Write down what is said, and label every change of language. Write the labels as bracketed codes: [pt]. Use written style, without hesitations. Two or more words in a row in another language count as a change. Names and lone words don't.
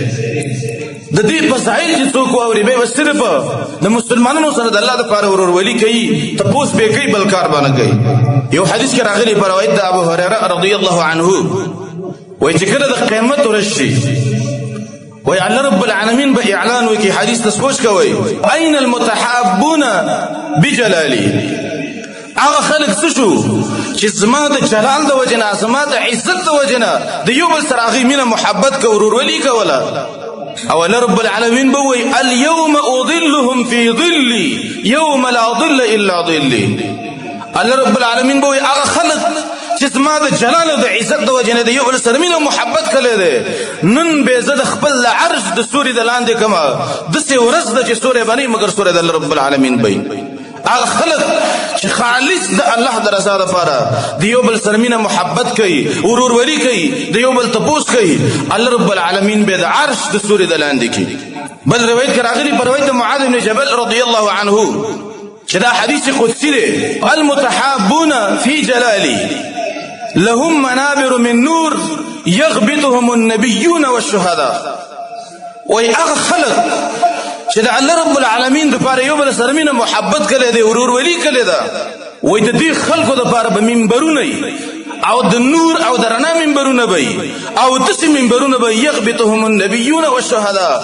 [ps] د دې فضایل چې څوک واوري به صرف د مسلمانانو سره د الله لپاره ورورولي کوي تپوس به کوي بل کار باندې کوي یو حدیث کې راغلی په روایت د ابو هريره [ar] رضی الله عنه [ps] وایي چې کله د قیامت ورځ شي وایي [ar] الله رب العالمین [ps] به اعلان وکړي حدیث ته سوچ کوئ [ar] اين المتحابون بجلالي [ps] هغه خلق څه شو چې زما د جلال د وجې نه زما د عزت د وجې نه د یو بل سره هغوی مینه محبت که ورورولي کوله او [ar] الله رب العالمین [ps] به وایي [ar] اليوم اضلهم في ظلي يوم لا ظل الا ظلي الله رب العالمین [ps] به وایي هغه خلق چې زما د جلال او د عزت د وجې نه د یو بل سره مینه محبت کړی دی نن به زه د خپل عرش د سوري د لاندې کړمه داسې ورځ ده چې سوری به نه مګر سوری د [ar] الله رب العالمین [ps] به هغه خلق چې خالص د الله د رضا لپاره د یو بل سره مینه محبت کوي ورورولي کوي د یو بل تپوس کوي [ar] الله رب العالمین [ps] به د عرش د سوري د لاندې کوي بل روایت کې راغلی په روایت د معاذ بن جبل [ar] رضی الله عنه [ps] چې دا حدیث قدسی دی [ar] المتحابون فی جلالي لهم منابر من نور يغبطهم النبيون والشهداء [ps] وای هغه خلق چې د [ar] الله رب العالمین [ps] دپاره یو بل سره مینه محبت کړی دی ورورولي کړې ده وایي د دې خلکو دپاره به منبرونه او د نور او د رڼا منبرونه به او داسې منبرونه به [ar] یغبطهم النبیون والشهدا